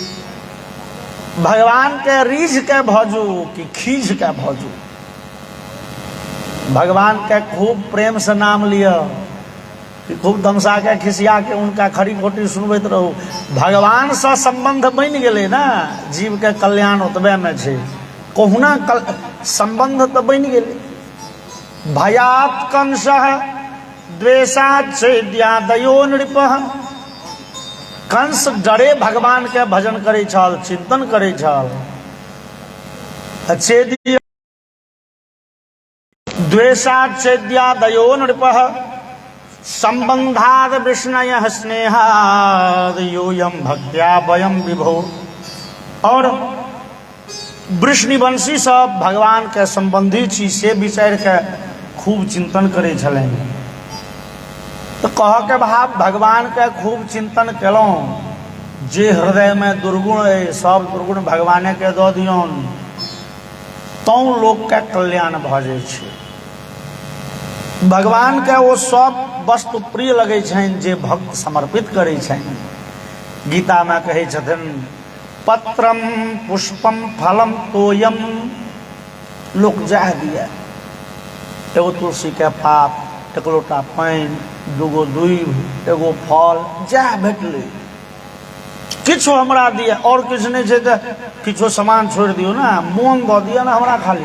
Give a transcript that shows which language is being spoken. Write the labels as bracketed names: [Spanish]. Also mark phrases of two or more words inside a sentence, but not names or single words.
[Maithili] भगवान के रीझ के भजू कि खीझ के भजू, भगवान के खूब प्रेम से नाम लिया कि खूब दमसा के खिसिया के उनका खरी खोटी सुनबैत रहू। भगवान से संबंध बन गेले ना, जीव के कल्याण ओतबे में छे, कहुना संबंध तो बन गेले। [Sanskrit] भयात कंस द्वेषात् छेद्यादयो नृपः, [Maithili] कंस डरे भगवान के भजन करे छल, चिंतन करे छल। [Sanskrit] द्वेषात् छेद्यादयो नृपः, संबंधाद विष्णय स्नेहाद, योयम भक्त्या वयम विभो। [Maithili] और वृष्णिवंशी सब भगवान के संबंधी छी से विचार के खूब चिंतन करे छले। तो कह के भाव भगवान के खूब चिंतन केलौं, जे हृदय में दुर्गुण है सब दुर्गुण भगवाने के दऽ दियौन, तौं लोक के कल्याण भ जाय छै। भगवान के वो सब वस्तु प्रिय लगे छनि जे भक्त समर्पित करे छनि। गीता में कहे छथिन, [Sanskrit] पत्रम पुष्पम फलम तोयम, [Maithili] लोक जाह दिया, एगो तुलसी के पात, एक लोटा पानि, दूगो दूब, एगो फल, जाह भेटले, किछो हमरा दिया, और किछु नहीं छै तऽ किछो सामान छोड़ दियो ना, मोन दऽ दिया ना हमरा खाली।